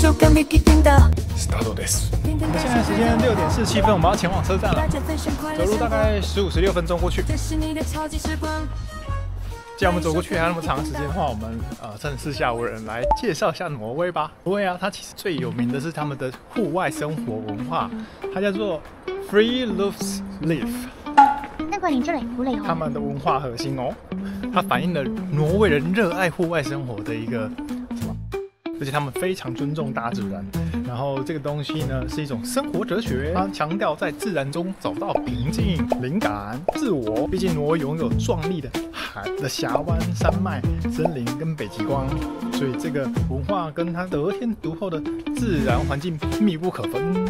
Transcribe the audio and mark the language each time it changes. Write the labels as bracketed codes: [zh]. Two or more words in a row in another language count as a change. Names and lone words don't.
[ja] Startです。 [zh] 現在時間6點47分，我們要前往車站了。走路大概15、16分鐘過去。既然我們走過去還有那麼長的時間的話，我們趁四下無人來介紹一下挪威吧。挪威啊，它其實最有名的是他們的戶外生活文化，它叫做 Friluftsliv。他們的文化核心哦，它反映了挪威人熱愛戶外生活的一個什麼？而且他們非常尊重大自然。然後這個東西呢是一種生活哲學，它強調在自然中找到平靜、靈感、自我。畢竟挪威擁有壯麗的海的峽灣、山脈、森林跟北極光，所以這個文化跟它得天獨厚的自然環境密不可分。